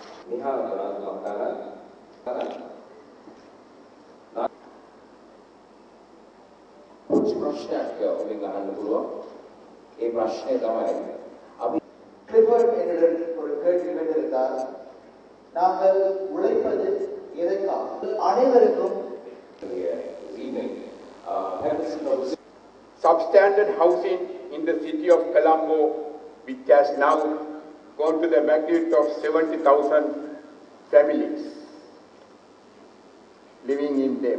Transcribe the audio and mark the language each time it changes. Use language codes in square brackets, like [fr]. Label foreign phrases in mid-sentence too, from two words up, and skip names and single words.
[si] Nihal Barat Makaran, प्रश्नයක් ඔබෙන් අහන්න පුළුවන්. ඒ ප්‍රශ්නේ තමයි අපි [ta] கிளிஃபர்ட் என்னிடம் ஒரு கேள்வி கேட்டிருந்தார். நாங்கள் உழைப்பது எதற்காக? அனைவருக்கும் [en] substandard housing in the city of Colombo, which has now gone to the magnitude of 70,000 families living in them.